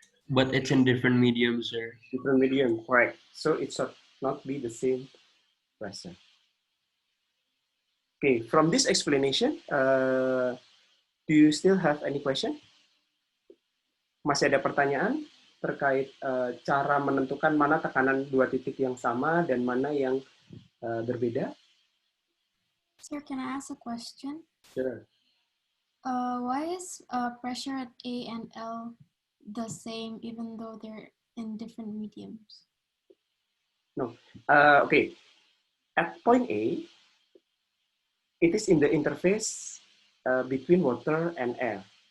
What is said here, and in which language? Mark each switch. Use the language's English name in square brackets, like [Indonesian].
[English] But it's in different mediums, sir. Different medium, correct. So it should not be the same pressure. Okay, from this explanation, do you still have any question? [Indonesian] Masih ada pertanyaan terkait cara menentukan mana tekanan dua titik yang sama dan mana yang berbeda? [English] Sir, can I ask a question? Sure. Why is pressure at A and L the same even though they're in different mediums? No. Okay. At point A, it is in the interface between water and air.